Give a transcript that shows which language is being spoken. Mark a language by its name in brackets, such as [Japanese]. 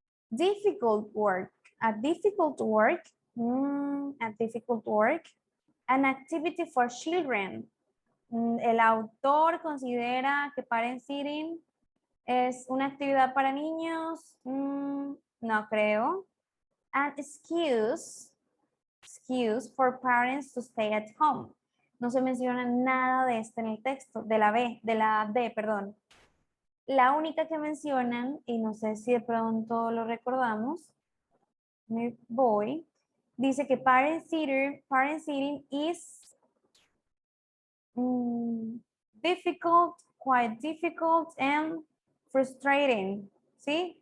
[English] Difficult work, a difficult work, a difficult work, an activity for children. [Spanish] El autor considera que parent sitting es una actividad para niños, no creo. [English] An excuse for parents to stay at home. [Spanish] No se menciona nada de este en el texto, de la B, de la D, perdón. La única que mencionan, y no sé si de pronto lo recordamos, me voy, dice que [English] parent sitting is difficult, quite difficult and frustrating, [Spanish] ¿sí?